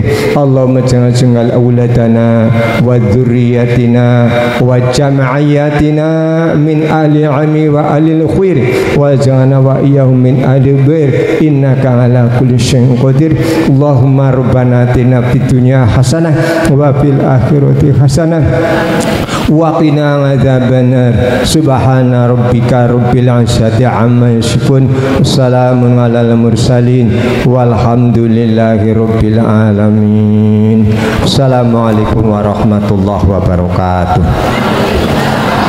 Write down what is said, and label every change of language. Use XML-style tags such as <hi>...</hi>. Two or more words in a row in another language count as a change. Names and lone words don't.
<ar>اللهم اجعل أولادنا وذرياتنا وجمعيتنا من أهل علم وأهل خير واجعلنا وإياهم من أهل بر إنك على كل شيء قدير. اللهم ربنا آتنا في الدنيا حسنة وفي الآخرة حسنة وقنا عذاب النار. سبحان ربك رب العزة عما يصفون سلام على المرسلين والحمد لله رب العالمين. السلام عليكم ورحمة الله وبركاته.</ar>